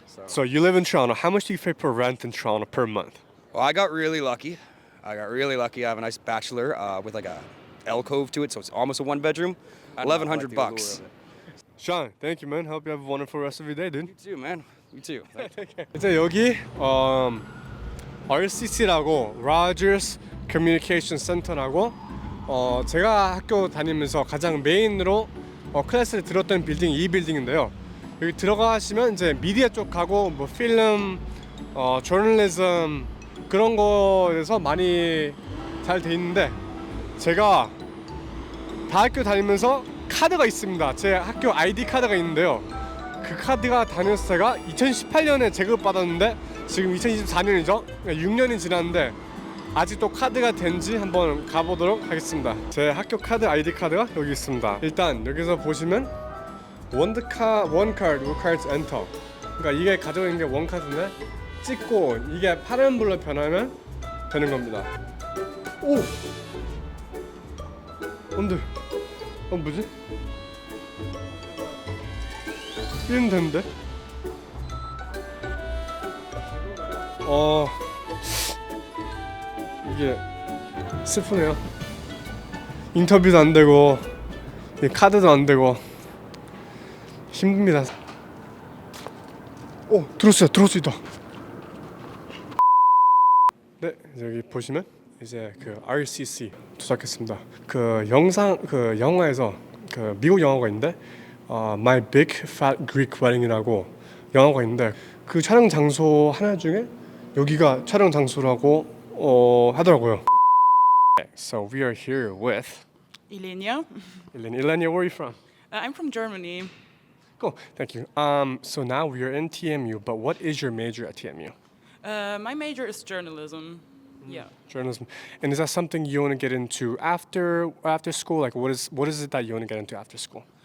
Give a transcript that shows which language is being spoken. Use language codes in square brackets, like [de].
[en] So you live in Toronto. How much do you pay per rent in Toronto per month? Well, I got really lucky. I have a nice bachelor with like a alcove to it, so it's almost a 1-bedroom. $1,100. Sean, thank you, man. Hope you have a wonderful rest of your day, dude. You too, man. You too. [ko] 이제 여기 RCC라고 Rogers Communication Center라고 제가 학교 다니면서 가장 메인으로 클래스를 들었던 빌딩이 이 빌딩인데요. 여기 들어가시면 이제 미디어 쪽하고 뭐 필름, 저널리즘 그런 거에서 많이 잘 돼 있는데 제가 대학교 다니면서 카드가 있습니다. 제 학교 ID 카드가 있는데요. 그 카드가 다녔을 때가 2018년에 제급받았는데 지금 2024년이죠. 6년이 지났는데 아직도 카드가 된지 한번 가보도록 하겠습니다. 제 학교 카드 ID 카드가 여기 있습니다. 일단 여기서 보시면 [en] one card requires enter. [ko] 그러니까 이게 가지고 있는 게 원 카드인데 찍고 이게 파란불로 변하면 되는 겁니다. 오! 안돼. 뭐지? 이러면 되는데? 이게 슬프네요. 인터뷰도 안 되고 카드도 안 되고 힘듭니다. 들었어요. 들을 수 있다. 네, 여기 보시면 이제 그 RCC 도착했습니다. 그 영화에서 그 미국 영화가 있는데 My Big Fat Greek Wedding이라고 영화가 있는데 그 촬영 장소 하나 중에 여기가 촬영 장소라고 하더라고요. [en] So we are here with Ilenia. Ilenia, where are you from? I'm from Germany. Cool, thank you. So now we are in TMU, but what is your major at TMU? My major is journalism. Yeah. Journalism. And is that something you want to get into after school? Like what is it that you want to get into after school?